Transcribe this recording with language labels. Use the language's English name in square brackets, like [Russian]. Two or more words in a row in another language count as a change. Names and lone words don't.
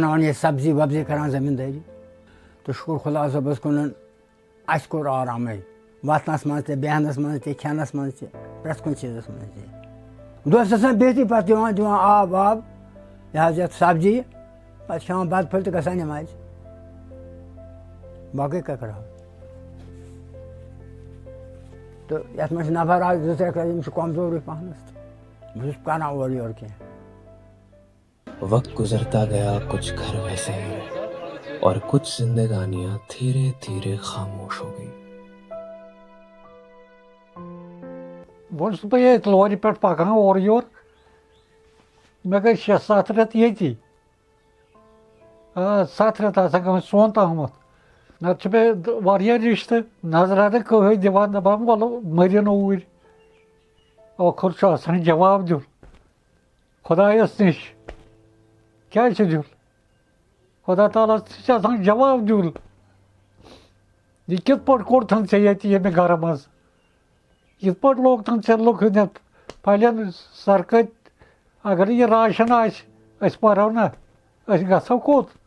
[Kashmiri] بناوان ییٚتہِ سبزی وبزی کران زٔمیٖندٲری تہٕ شُکُر خۄدا صٲبَس کُنن اَسہِ کوٚر آرامٕے وۄتھنَس منٛز تہِ بیٚہنَس منٛز تہِ کھٮ۪نَس منٛز تہِ پرٛٮ۪تھ کُنہِ چیٖزَس منٛز تہِ دۄہَس آسان بِہتٕے پَتہٕ دِوان آب واب یہِ حظ یَتھ سبزی پَتہٕ کھٮ۪وان بَتہٕ پھٔلۍ تہٕ گژھان نٮ۪مازِ باقٕے کیٛاہ کَرہو تہٕ یَتھ منٛز چھِ نفر اکھ زٕ ترٛےٚ یِم چھِ کمزورٕے پَہنَس تہٕ بہٕ چھُس کران اورٕ یورٕ کینٛہہ۔ [Urdu] وقت گزرتا گیا، کچھ گھر ویسے ہی رہے اور کچھ زندگانیاں دھیرے دھیرے خاموش ہو گئی۔ [Kashmiri] وۄنۍ چھُس بہٕ ییٚتہِ لورِ پٮ۪ٹھ پَکان اورٕ یورٕ مےٚ گٔے 6-7 رٮ۪تھ ییٚتی 7 رٮ۪تھ آسان گٔمٕتۍ سونٛتھ آمُت نَتہٕ چھِ مےٚ واریاہ رِشتہٕ نظرا نہٕ کٕہٕنۍ دِوان دَپان وَلہٕ مٔرِن اوٗرۍ ٲخر چھُ آسان جواب دیُن خۄدایَس نِش کیٛازِ چھُ دیُن خۄدا تعالیٰ ہَس چھِ آسان جواب دیُن یہِ کِتھ پٲٹھۍ کوٚرتھَن ژےٚ ییٚتہِ ییٚمہِ گرٕ منٛز یِتھ پٲٹھۍ لوگتھَن ژےٚ لُکہٕ یَتھ پھلٮ۪ن سرکٔتۍ اگر نہٕ یہِ راشن آسہِ أسۍ مَرو نہ أسۍ گژھو کوٚت